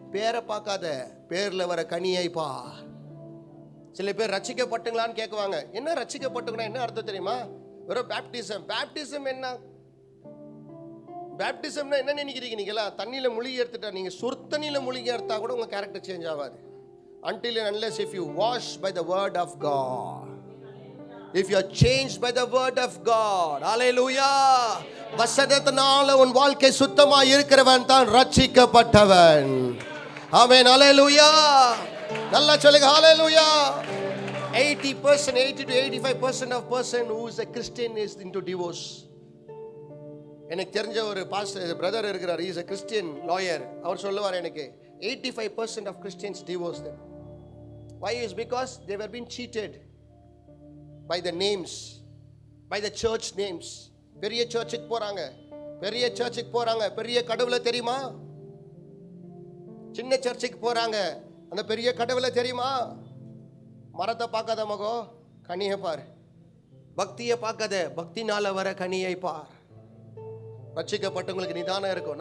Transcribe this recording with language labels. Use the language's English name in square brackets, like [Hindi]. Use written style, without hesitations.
[Tamil] பேரை பார்க்காத, பேர்ல வர கனியை பார். சில பேர் ரட்சிக்கப்பட்டுங்களான்னு கேட்குவாங்க. என்ன ரட்சிக்கப்பட்டுங்கன்னா என்ன அர்த்தம் தெரியுமா? வெறும் பேப்டிசம். பேப்டிசம் என்ன? பேப்டிசம்னா என்ன நினைக்கிறீங்க நீங்களா? தண்ணியில் முழுகி எடுத்துட்டா, நீங்கள் சுர்த்தண்ணியில் முழுகி எடுத்தா கூட உங்கள் கேரக்டர் சேஞ்ச் ஆகாது. [English] Until and unless if you wash by the word of God, if you are changed by the word of God, hallelujah. [Tamil] வசனத்தினால உன் வாழ்க்கை சுத்தமா இருக்கிறவன் தான் ரட்சிக்கப்பட்டவன். ஆமென், hallelujah. நல்லா சொல்லுங்க, hallelujah. [English] 80% 80 to 85% of person who is a Christian is into divorce. [Tamil] எனக்கு தெரிஞ்ச ஒரு பாஸ்டர் பிரதர் இருக்கிறார், [English] he is a Christian lawyer. [Tamil] அவர் சொல்லுவார் எனக்கு, [English] 85% of Christians divorce them. Why? Is because they were being cheated by the names, by the church names. [Tamil] பெரிய சர்ச்சுக்கு போறாங்க, பெரிய சர்ச்சுக்கு போறாங்க, பெரிய கடவுளை தெரியுமா? சின்ன சர்ச்சுக்கு போறாங்க, அந்த பெரிய கடவுளை தெரியுமா? மரத்தை பார்க்காத மகோ, கனியை பார். பக்தியை பார்க்காத, பக்தினால வர கனியை பார். ரட்சிக்கப்பட்டவங்களுக்கு நிதானம் இருக்கும்.